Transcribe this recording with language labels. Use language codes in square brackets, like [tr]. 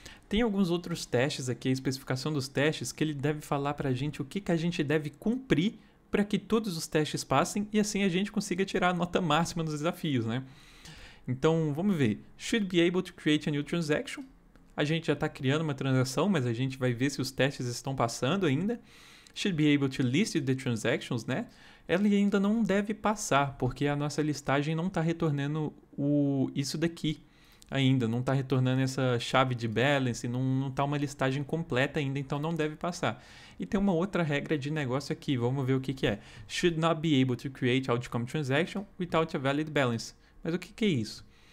[pt] Tem alguns outros testes aqui, a especificação dos testes, que ele deve falar para a gente o que a gente deve cumprir para que todos os testes passem e assim a gente consiga tirar a nota máxima dos desafios, né? Então, vamos ver. [en] Should be able to create a new transaction. [pt] A gente já está criando uma transação, mas a gente vai ver se os testes estão passando ainda. [en] Should be able to list the transactions, né? [pt] Ela ainda não deve passar, porque a nossa listagem não está retornando isso daqui ainda. Não está retornando essa chave de balance, não está uma listagem completa ainda, então não deve passar. E tem uma outra regra de negócio aqui, vamos ver o que é. [en] Should not be able to create outcome transaction without a valid balance. [pt] Mas o que é isso?